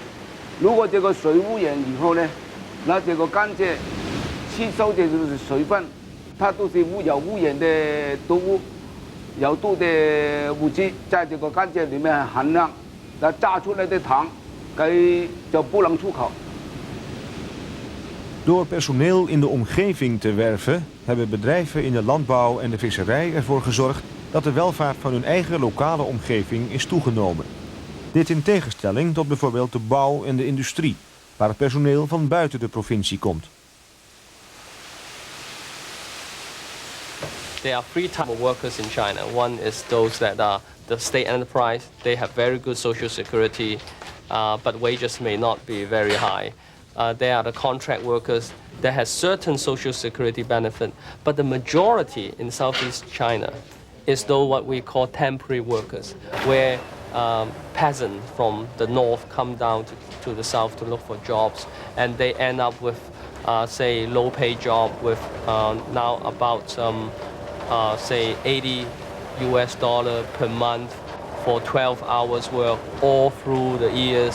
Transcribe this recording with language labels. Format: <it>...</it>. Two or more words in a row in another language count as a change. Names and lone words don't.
<zh>如果这个水污染以后呢，那这个甘蔗吸收的就是水分，它都是有污染的毒物、有毒的物质在这个甘蔗里面含量，那榨出来的糖，就不能出口。</zh> <nl>Door personeel in de omgeving te werven, hebben bedrijven in de landbouw en de visserij ervoor gezorgd dat de welvaart van hun eigen lokale omgeving is toegenomen. Dit in tegenstelling tot bijvoorbeeld de bouw en de industrie, waar het personeel van buiten de provincie komt.</nl> <en>There are 3 types of workers in China. One is those that are the state enterprise. They have very good social security, but wages may not be very high. They are the contract workers that has certain social security benefit, but the majority in Southeast China is though what we call temporary workers, where peasants from the north come down to the south to look for jobs, and they end up with, say, low-paid job with now about say $80 per month for 12 hours work all through the years.</en>